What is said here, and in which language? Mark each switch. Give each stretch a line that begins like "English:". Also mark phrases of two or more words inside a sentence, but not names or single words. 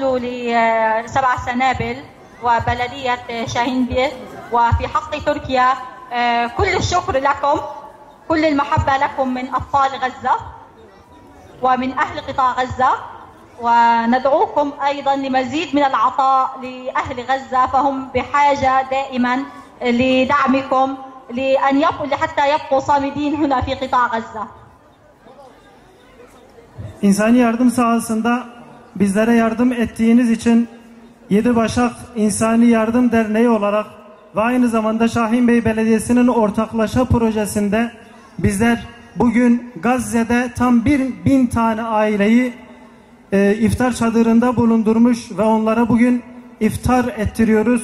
Arabic: ل7 سنابل وبلدية شاهين بيه وفي حق تركيا كل الشكر لكم، كل المحبة لكم من أطفال غزة ومن أهل قطاع غزة، وندعوكم أيضا لمزيد من العطاء لأهل غزة فهم بحاجة دائما لدعمكم حتى يبقوا صامدين هنا في قطاع غزة.
Turkish: İnsani yardım sahasında bizlere yardım ettiğiniz için Yedi Başak İnsani Yardım Derneği olarak ve aynı zamanda Şahin Bey Belediyesi'nin ortaklaşa projesinde bizler bugün Gazze'de tam 1000 tane aileyi iftar çadırında bulundurmuş ve onlara bugün iftar ettiriyoruz.